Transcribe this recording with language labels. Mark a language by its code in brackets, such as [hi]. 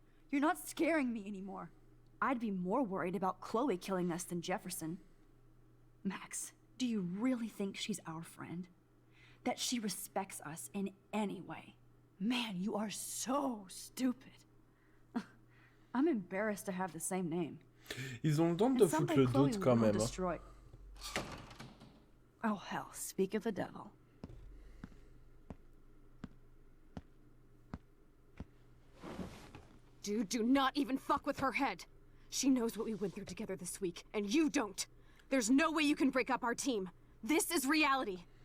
[en] You're not scaring me anymore. I'd be more worried about Chloe killing us than Jefferson. Max, do you really think she's our friend? That she respects us in any way? Man, you are so stupid. I'm embarrassed to have the same name. [fr] Ils ont le temps de foutre le doute quand même. [en] Oh hell, speak of the devil. Dude, do not even fuck with her head. She knows what we went through together this week, and you don't. There's no way you can break up our team. This is reality.